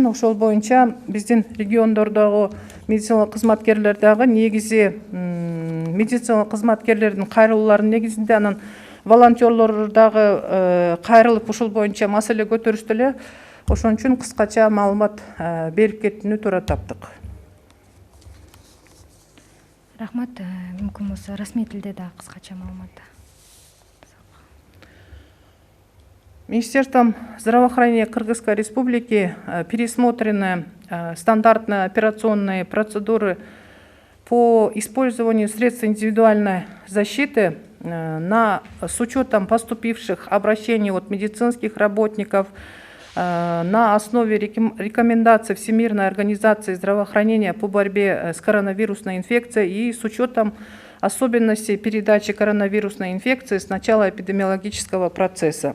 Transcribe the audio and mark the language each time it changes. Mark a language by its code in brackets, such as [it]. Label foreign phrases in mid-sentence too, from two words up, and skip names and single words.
[ky] Ошол боюнча биздин региондордогу медициналык кызматкерлер дагы негизи медициналык кызматкерлердин кайрылууларынын негизинде, анан волонтерлор дагы кайрылып ушул боюнча маселе көтөрүштү эле. Ошон үчүн кыскача маалымат берип кетүүнү туура таптык. Рахмат. Мүмкүн болсо расмий тилде да кыскача маалымат. [ru] Министерством здравоохранения Кыргызской Республики пересмотрены стандартные операционные процедуры по использованию средств индивидуальной защиты с учетом поступивших обращений от медицинских работников на основе рекомендаций Всемирной организации здравоохранения по борьбе с коронавирусной инфекцией и с учетом особенностей передачи коронавирусной инфекции с начала эпидемиологического процесса.